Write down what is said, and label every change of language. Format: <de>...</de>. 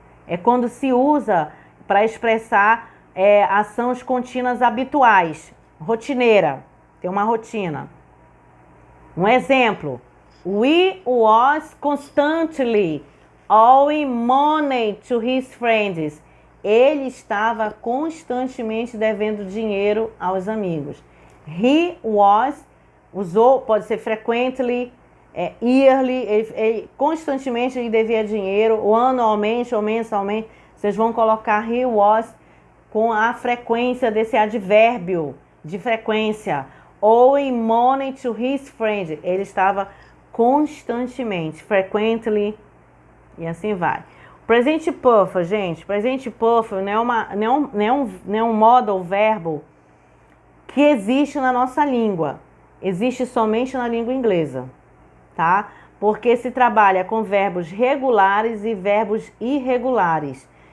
<pt>É quando se usa para expressar ações contínuas habituais, rotineira, tem uma rotina.</pt> <en>Um exemplo, we was constantly owing money to his friends.</en> <pt>Ele estava constantemente devendo dinheiro aos amigos.</pt> <en>He was,</en> <pt>usou, pode ser frequently, yearly, constantemente ele devia dinheiro, ou anualmente ou mensalmente. Vocês vão colocar</pt> <en>he was</en> <pt>com a frequência desse advérbio de frequência.</pt> <en>Owing money to his friend.</en> <pt>Ele estava constantemente, frequently, e assim vai. Presente perfect, gente. Presente perfect não é um modal verbo que existe na nossa língua. Existe somente na língua inglesa, tá? Porque se trabalha com verbos regulares e verbos irregulares.</pt>